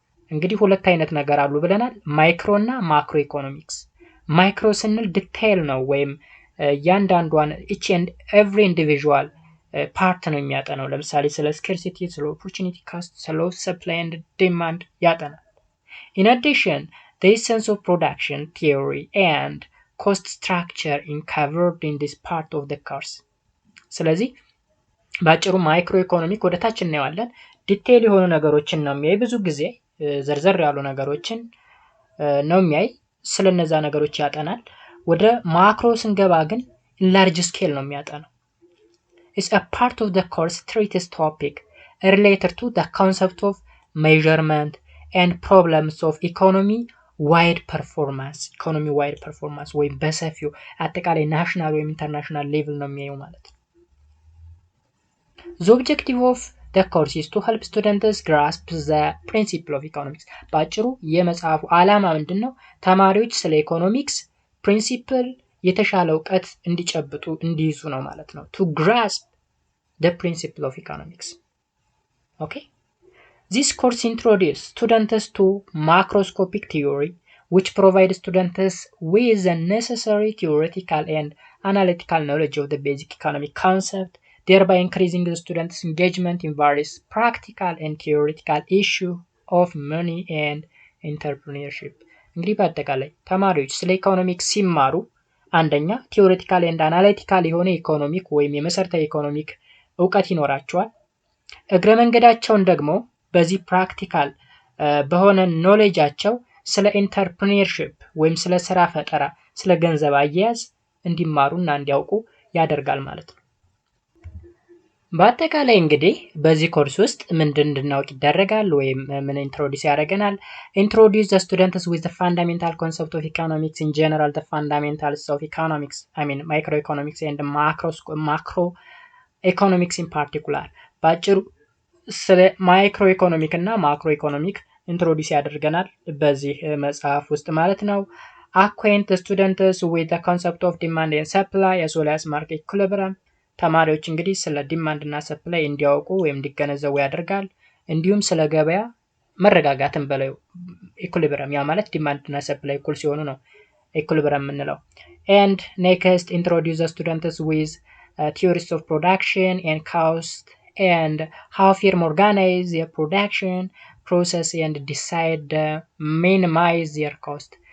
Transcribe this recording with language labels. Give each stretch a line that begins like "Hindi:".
Amharic: እንግዲህ ሁለት አይነት ነገር አሉ ብለናል፣ ማይክሮ እና ማክሮ ኢኮኖሚክስ። ማይክሮ ስንል ዲቴይል ነው ወይም ያንዳንዷን
English: each and every individual
Amharic: ፓርት ነው የሚያጠናው። ለምሳሌ ስለ scarcity፣ ስለ opportunity cost፣ ስለ supply and demand ያጠናል።
English: In addition, the essence of production theory and cost structure is covered in this part of the course.
Amharic: ስለዚህ ባጭሩ ማይክሮ ኢኮኖሚክ ወደ ታች እናየዋለን። ዲቴይል የሆኑ ነገሮችን ነው የሚያይ፣ ብዙ ጊዜ ዘርዘር ያሉ ነገሮችን ነው የሚያይ፣ ስለነዛ ነገሮች ያጠናል። ወደ ማክሮ ስንገባ ግን ላርጅ ስኬል ነው የሚያጠናው።
English: It's a part of the course treats topic related to the concept of measurement and problems of economy wide performance
Amharic: ወይም በሰፊው አጠቃላይ ናሽናል ወይም ኢንተርናሽናል ሌቭል ነው የሚያየው ማለት ነው።
English: The objective of the course is to help students grasp the principle of economics.
Amharic: ባጭሩ የመጽሐፉ ዓላማ ምንድነው? ተማሪዎች ስለ ኢኮኖሚክስ ፕሪንሲፕል የተሻለ እውቀት እንዲጨብጡ እንዲይዙ ነው ማለት ነው።
English: To grasp the principle of economics. Okay? This course introduces students to macroscopic theory, which provides students with the necessary theoretical and analytical knowledge of the basic economic concept, thereby increasing the students' engagement in various practical and theoretical issues of money and entrepreneurship.
Amharic: እንግዲህ በአጠቃላይ ተማሪዎች ስለ ኢኮኖሚክስ ሲማሩ አንደኛ ቲዮሬቲካል ኤንድ አናሊቲካል የሆነ ኢኮኖሚክ ወይም የመሰረታዊ ኢኮኖሚክ እውቀት ይኖራቸዋል። እግረ መንገዳቸውን ደግሞ በዚህ ፕራክቲካል በሆነ ኖሌጃቸው ስለ ኢንተርፕሪነርሺፕ ወይም ስለ ስራ ፈጠራ፣ ስለ ገንዘብ አያያዝ እንዲማሩና እንዲያውቁ ያደርጋል ማለት ነው። በአጠቃላይ እንግዲህ በዚህ ኮርስ ውስጥ ምንድን እንድናውቅ ይደረጋል ወይም ምን ኢንትሮዲዩስ ያደርገናል?
English: Introduce the students with the fundamental concept of economics in general, the fundamentals of economics, microeconomics and macroeconomics in particular.
Amharic: ባጭሩ ስለ ማይክሮ ኢኮኖሚክ እና ማክሮ ኢኮኖሚክ ኢንትሮዲዩስ ያደርገናል በዚህ መጽሐፍ ውስጥ ማለት ነው።
English: Acquaint the students with the concept of demand and supply as well as market equilibrium.
Amharic: ተማሪዎች እንግዲህ ስለ ዲማንድ እና ሰፕላይ እንዲያውቁ ወይም እንዲገነዘቡ ያደርጋል። እንዲሁም ስለ ገበያ መረጋጋትን በለው ኢኩሊብሪየም፣ ያ ማለት ዲማንድ እና ሰፕላይ እኩል ሲሆኑ ነው ኢኩሊብሪየም የምንለው።
English: And next introduce the students with theories of production and cost and how firm organize their production process and decide minimize their cost.